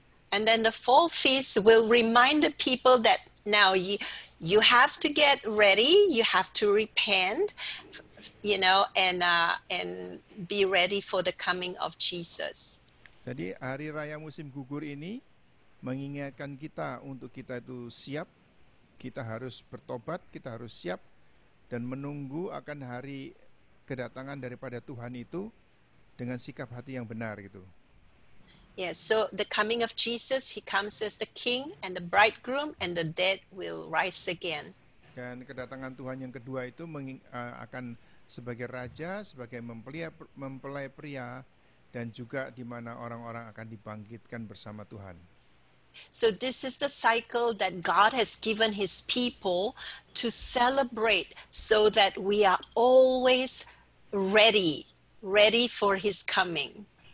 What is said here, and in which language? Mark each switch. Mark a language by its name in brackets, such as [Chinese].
[English] And then the fall feast will remind the people that now you have to get ready, you have to repent, and be ready for the coming of Jesus. [Indonesian] Jadi hari raya musim gugur ini mengingatkan kita untuk kita itu siap, kita harus bertobat, kita harus siap dan menunggu akan hari kedatangan daripada Tuhan itu dengan sikap hati yang benar gitu. [English] Yes, so the coming of Jesus, he comes as the king and the bridegroom, and the dead will rise again. [Indonesian] Dan kedatangan Tuhan yang kedua itu akan sebagai raja, sebagai mempelai pria, dan juga di mana orang-orang akan dibangkitkan bersama Tuhan. [English] So this is the cycle that God has given his people to celebrate so that we are always ready for his coming.